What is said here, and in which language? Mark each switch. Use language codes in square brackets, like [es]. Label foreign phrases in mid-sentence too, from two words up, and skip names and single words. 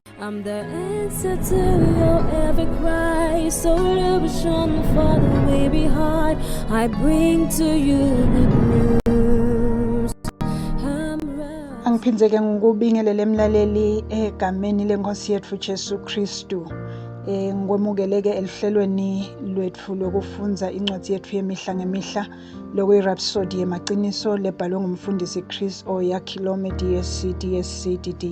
[en] I'm the answer to your every cry. So illusion for the way behind. I bring to you good news. [ss] Angiphindeke ngikubingelele emlaleli egameni lenkosi yethu Jesu Kristu. Ngikwemukeleke elihlelweni lwethu lokufunza incwadi yethu yemihla ngemihla lokuyirhapsody yemaqiniso lebhalwe ngumfundisi Chris Oyakhilome DSCDD.